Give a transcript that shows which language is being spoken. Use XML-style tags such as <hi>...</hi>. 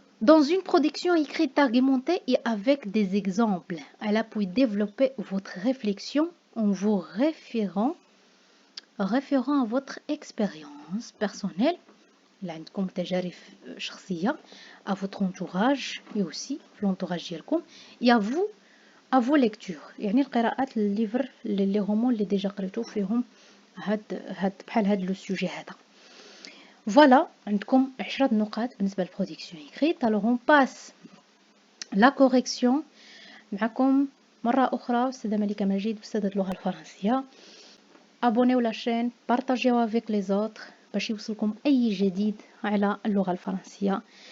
<fr>Dans une production écrite, argumentée et avec des exemples, à l'appui développer votre réflexion en vous référant à votre expérience personnelle,</fr> <ar>عندكم تجارب شخصية,</ar> <fr>à votre entourage et aussi l'entourage</fr> <ar>ديالكم,</ar> <fr>et à vos lectures.</fr> <ar>يعني القراءات الليفر اللي هما اللي ديجا قريتو فيهم بحال هاد لو سوجي هذا. Voilà, عندكم 10 نقاط بالنسبة للبرودكسيون écrite.</ar> <fr>Alors on passe la correction</fr> <ar>معكم مرة أخرى أستاذة ملكة مجيد أستاذة اللغة الفرنسية.</ar> <fr>abonnez la chaîne, partagez avec les autres</fr> <ar>باش يوصلكم أي جديد على اللغة الفرنسية.</ar>